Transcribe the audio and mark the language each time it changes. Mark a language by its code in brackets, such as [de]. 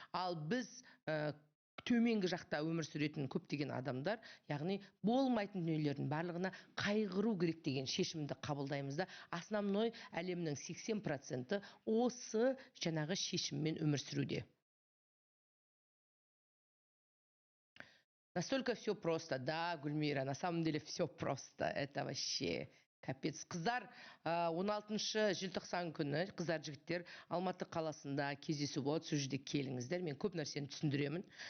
[kk] Ал біз төменгі жақта өмір сүретін көптеген адамдар, яғни болмайтын дүниелердің барлығына қайғыру керек деген шешімді қабылдаймыз да, основной әлемнің 80% осы жаңағы шешіммен өмір сүруде. [ru] Настолько все просто. Да, Гүлмира, на самом деле все просто. Это вообще капец. [kk] Қыздар 16 желтоқсан күні, қыздар жігіттер Алматы қаласында кездесу болады, сол жерде келіңіздер. Мен көп нәрсені түсіндіремін.